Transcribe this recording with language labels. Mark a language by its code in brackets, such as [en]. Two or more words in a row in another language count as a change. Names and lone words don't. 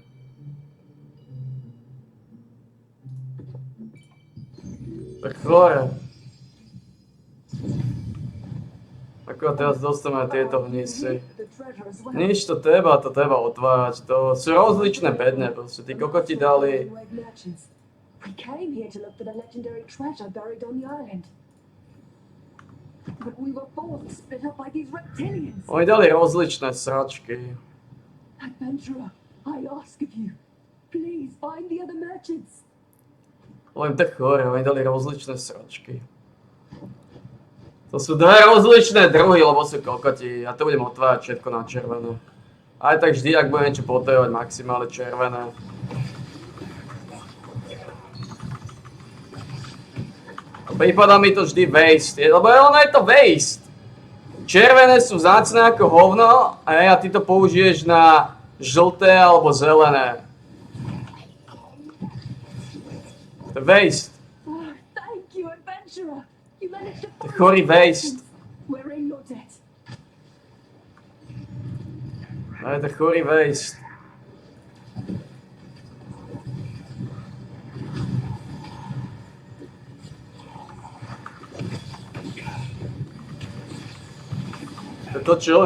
[sk] To je chore. Ako teraz dostaneme tieto hnisy. Nič to treba otvárať. To sú rozličné bedne, proste. Tí kokoti dali. [en] We came here to look for the legendary treasure buried on the island. But we were forced to split up by these reptilians. [sk] Oni dali rozličné sračky. [en] Adventurer, I ask of you, please find the other merchants. [sk] Len tak chore, oni dali rozličné sračky. To sú dve rozličné druhy, lebo sú kokoti. Ja to budem otvárať všetko na červené. Aj tak vždy, ak budem niečo potrebovať, maximálne červené. Prípada mi to vždy waste, lebo ono je to waste. Červené sú vzácne ako hovno a ty to použiješ na žlté alebo zelené. To je waste. [en] Oh, thank you, adventurer. You managed to [sk] To je [en] find [sk] chorý [en] the waste. merchants. We're in your debt. [sk] To je chorý waste. To je to čo?